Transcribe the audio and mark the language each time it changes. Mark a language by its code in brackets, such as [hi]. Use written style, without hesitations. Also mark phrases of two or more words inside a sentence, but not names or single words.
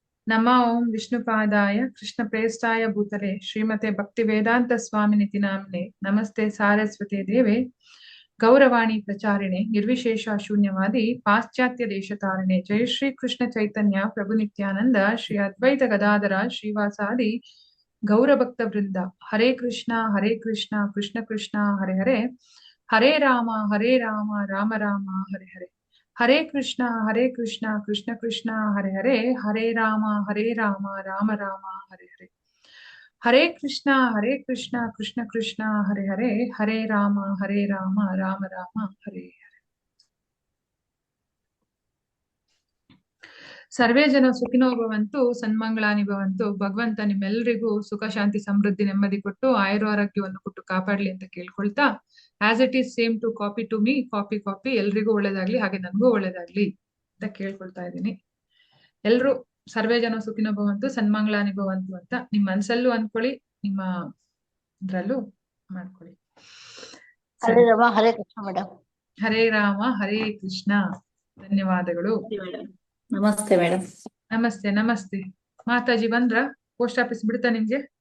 [sa] नमः ओं विष्णुपादाय कृष्णप्रेष्ठाय भूतले श्रीमते भक्तिवेदांत स्वामिनिति नाम्ने नमस्ते सारस्वते देवे गौरवाणी प्रचारिणे निर्विशेष शून्यवादी पाश्चात्य देशतारिणे जय श्री कृष्ण चैतन्य प्रभु नित्यानंद श्री अद्वैत गदाधर श्रीवासादि गौरभक्त वृंद हरे कृष्णा कृष्ण कृष्ण हरे हरे राम राम राम हरे हरे हरे कृष्णा कृष्ण कृष्ण हरे राम राम राम हरे हरे हरे कृष्णा कृष्ण कृष्ण हरे राम राम राम हरे ಸರ್ವೇ ಜನ ಸುಖಿನೋ ಭವಂತು ಸನ್ಮಂಗಳಾನಿ ಭವಂತು [kn] ಭಗವಂತ ನಿಮ್ಮೆಲ್ಲರಿಗೂ ಸುಖ ಶಾಂತಿ ಸಮೃದ್ಧಿ ನೆಮ್ಮದಿ ಕೊಟ್ಟು ಆಯುರಾರೋಗ್ಯವನ್ನು ಕೊಟ್ಟು ಕಾಪಾಡ್ಲಿ ಅಂತ ಕೇಳ್ಕೊಳ್ತಾ [en] as it is same to copy to me copy [kn] ಎಲ್ರಿಗೂ ಒಳ್ಳೇದಾಗ್ಲಿ ಹಾಗೆ ನನ್ಗೂ ಒಳ್ಳೇದಾಗ್ಲಿ ಅಂತ ಕೇಳ್ಕೊಳ್ತಾ ಇದ್ದೀನಿ. ಎಲ್ರು [sa] ಸರ್ವೇ ಜನ ಸುಖಿನೋ ಭವಂತು ಸನ್ಮಂಗಳಾನಿ ಭವಂತು [kn] ಅಂತ ನಿಮ್ ಮನ್ಸಲ್ಲೂ ಅನ್ಕೊಳ್ಳಿ, ನಿಮ್ಮ ಇದ್ರಲ್ಲೂ ಮಾಡ್ಕೊಳ್ಳಿ. ಹರೇ ರಾಮ ಹರೇ ಕೃಷ್ಣ ಮೇಡಮ್. ಹರೇ ರಾಮ ಹರೇ ಕೃಷ್ಣ. ಧನ್ಯವಾದಗಳು. ನಮಸ್ತೆ ಮೇಡಮ್. ನಮಸ್ತೆ ನಮಸ್ತೆ. ಮಾತಾಜಿ ಬಂದ್ರ? ಪೋಸ್ಟ್ ಆಫೀಸ್ ಬಿಡ್ತಾ ನಿಮ್ಗೆ?